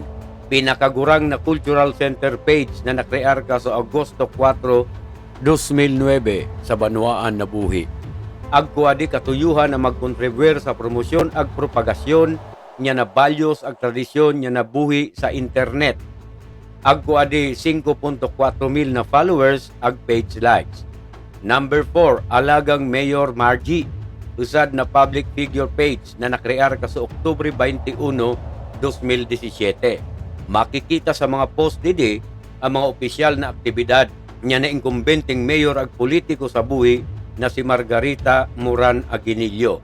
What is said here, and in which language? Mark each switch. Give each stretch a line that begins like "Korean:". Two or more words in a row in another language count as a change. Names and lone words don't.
Buhi'non Bikol: Pinakagurang na
English: cultural center page
Buhi'non Bikol: na nakrear ka sa Agosto 4, 2009 sa Banwaan na Buhi. Agwa di katuyuhan na magkontribuer sa promosyon ag propagasyon niya na values ag tradisyon niya na buhi sa internet. Agwa di 5.4 mil na followers ag
English: page likes.
Buhi'non Bikol: Number 4, Alagang Mayor Margie. Usad na
English: public figure page
Buhi'non Bikol: na nakrear ka sa Oktubre 21, 2017. Makikita sa mga post didi ang mga opisyal na aktibidad niya na incumbenteng mayor ag politiko sa buhi na si Margarita Moran Aguinildo.